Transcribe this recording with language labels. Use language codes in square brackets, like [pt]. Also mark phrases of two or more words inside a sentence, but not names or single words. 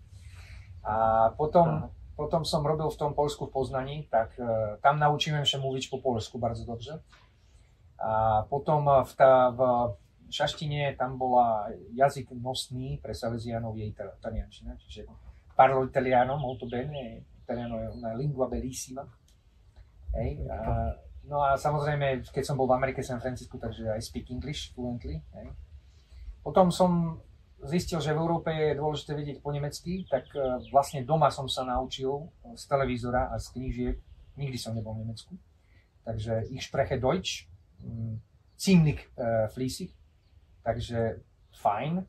[sk] A potom som robil v tom Poľsku v Poznaní, tak tam naučíme sa [pl] mówić po polsku bardzo dobrze. [sk] A potom v šaštine tam bola jazyk nosný pre Salesianov je italiančina, čiže [it] parlo italiano molto bene, italiano [sk] je [it] una lingua bellissima. [sk] Hej, no a samozrejme, keď som bol v Amerike, San Francisco, takže [en] I speak English fluently. [sk] Hej. Potom som zistil, že v Európe je dôležité vedieť po nemecky, tak vlastne doma som sa naučil z televízora a z knížiek. Nikdy som nebol v Nemecku. Takže [de] ich spreche Deutsch, ziemlich fließig, [sk] takže fajn.